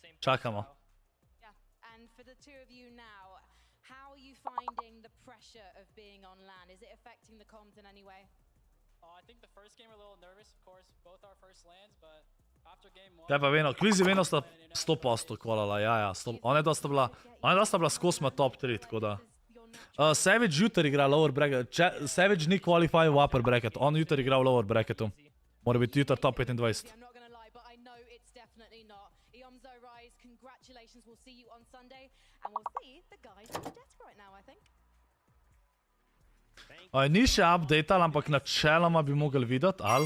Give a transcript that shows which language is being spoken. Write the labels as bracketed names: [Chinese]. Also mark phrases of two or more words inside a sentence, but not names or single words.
[Slovenian] Kaj pa Veno, Kvizi Veno sta 100% kvalala, ja. One dva sta bila skosma top 3, tako da. Savage jutri igra [English] lower bracket, [Slovenian] Savage ni qualify v [English] upper bracket, [Slovenian] on jutri igra v [English] lower bracketu. [Slovenian] Mora biti jutri top 25. Ni še updatal, ampak načeloma bi mogli videti, ali?